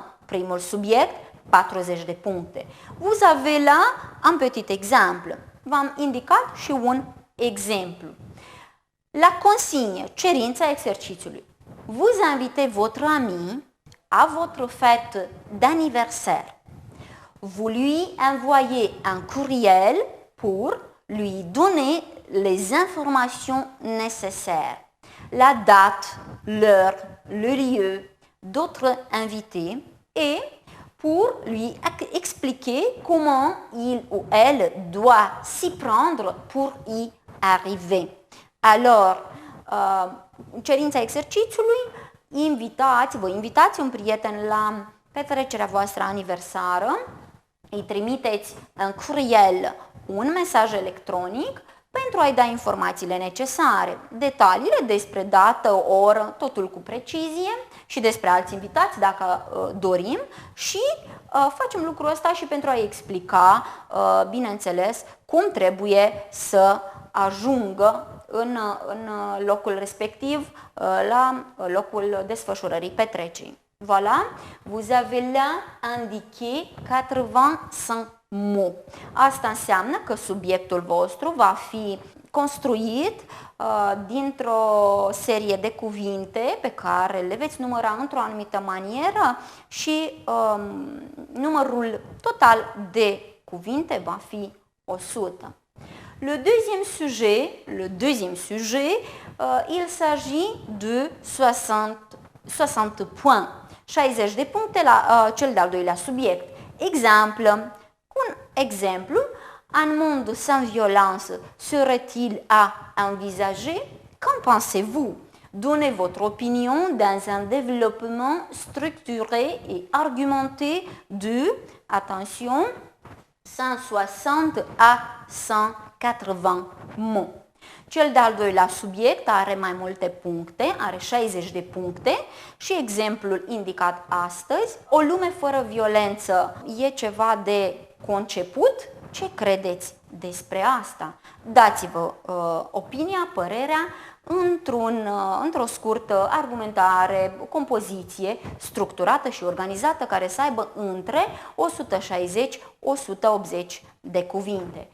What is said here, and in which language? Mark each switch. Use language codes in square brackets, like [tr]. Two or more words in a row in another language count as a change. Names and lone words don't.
[ro] Primul subiect, 40 de puncte. [fr] Vous avez là un petit exemple. [ro] V-am indicat și un exemplu. [fr] La consigne, [ro] cerința exercițiului. [fr] Vous invitez votre ami à votre fête d'anniversaire. Vous lui envoyez un courriel pour lui donner les informations nécessaires. La date, l'heure, le lieu d'autres invités et pour lui expliquer comment il ou elle doit s'y prendre pour y arriver. Alors, [ro] cerința exercițiului, vă invitați un prieten la petrecerea voastră aniversară, îi trimiteți în courriel un mesaj electronic pentru a-i da informațiile necesare, detaliile despre dată, oră, totul cu precizie și despre alți invitați dacă dorim și facem lucrul ăsta și pentru a-i explica, bineînțeles, cum trebuie să ajungă în locul respectiv, la locul desfășurării petrecerii. [fr] Voilà, vous avez là indiqué 85 mots. [ro] Asta înseamnă că subiectul vostru va fi construit dintr-o serie de cuvinte pe care le veți număra într-o anumită manieră și numărul total de cuvinte va fi 100. [fr] Le deuxième sujet, il s'agit de 60 points. [ro] 60 de puncte la cel de-al doilea subiect. [fr] Exemple. [ro] Un exemplu, [fr] un monde sans violence serait-il à envisager? Qu'en pensez-vous? Donnez votre opinion dans un développement structuré et argumenté de, attention, 160 à 180 mots. [ro] Cel de-al doilea subiect are mai multe puncte, are 60 de puncte și exemplul indicat astăzi, o lume fără violență e ceva de conceput? Ce credeți despre asta? Dați-vă opinia, părerea într-o scurtă argumentare, o compoziție structurată și organizată care să aibă între 160-180 de cuvinte.